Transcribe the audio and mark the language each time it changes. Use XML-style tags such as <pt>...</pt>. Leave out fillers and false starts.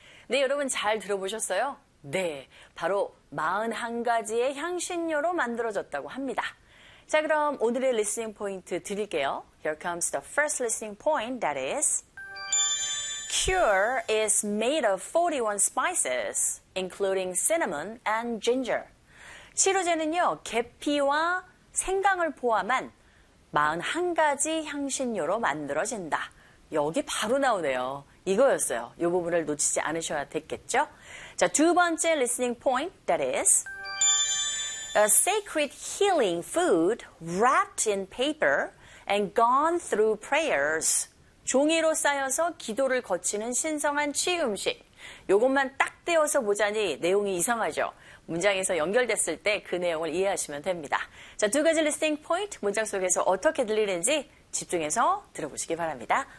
<ko>네, 여러분 잘 들어보셨어요? 네, 바로 41가지의 향신료로 만들어졌다고 합니다. 자, 그럼 오늘의 리스닝 포인트 드릴게요.</ko> <en>Here comes the first listening point, that is, cure is made of 41 spices, including cinnamon and ginger.</en> <ko>치료제는요, 계피와 생강을 포함한 41가지 향신료로 만들어진다. 여기 바로 나오네요. 이거였어요. 이 부분을 놓치지 않으셔야 됐겠죠? 자, 두 번째</ko> <en>listening point, that is, a sacred healing food wrapped in paper and gone through prayers.</en> <ko>종이로 쌓여서 기도를 거치는 신성한 치유음식. 이것만 딱 떼어서 보자니 내용이 이상하죠. 문장에서 연결됐을 때 그 내용을 이해하시면 됩니다. 자, 두 가지 리스닝 포인트 문장 속에서 어떻게 들리는지 집중해서 들어보시기 바랍니다.</ko>